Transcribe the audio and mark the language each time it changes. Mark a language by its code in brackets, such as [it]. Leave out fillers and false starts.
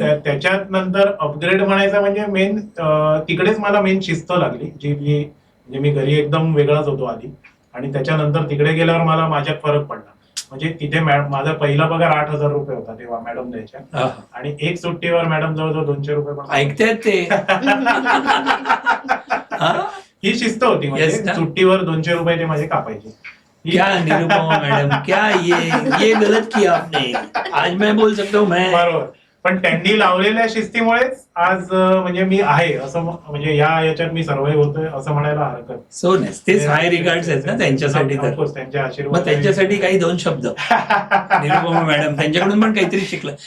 [mr] तर त्याच्यात नंतर अपग्रेड म्हणायचं म्हणजे मेन तिकडेच मला मेन शिस्त लागली, जी म्हणजे मी घरी एकदम वेगळाच होतो आधी आणि त्याच्यानंतर तिकडे गेल्यावर मला माझ्यात फरक पडला. म्हणजे तिथे माझा पहिला पगार 8,000 रुपये होता तेव्हा मॅडम द्यायच्या आणि एक सुट्टीवर मॅडम जवळजवळ 200 रुपये पण ऐकतायत ते. ही शिस्त होती. म्हणजे Yes ना? सुट्टीवर 200 रुपये ते माझे कापायचे. [hi] क्या निरुपमा मैडम, क्या ये गलत किया आपने. आज मैं बोल सकता हूँ मैं. [mr] बरोबर. पण त्यांनी लावलेल्या शिस्तीमुळेच आज म्हणजे मी आहे असं, म्हणजे याच्यात मी सर्वाईव्ह होतोय असं म्हणायला हरकत. सो नेस तेच हाय रिगार्ड्स आहेत ना त्यांच्यासाठी. तर Of course, त्यांच्या आशीर्वाद. मग त्यांच्यासाठी काही दोन शब्द निरुपमा मॅडम त्यांच्याकडून पण काहीतरी शिकलं.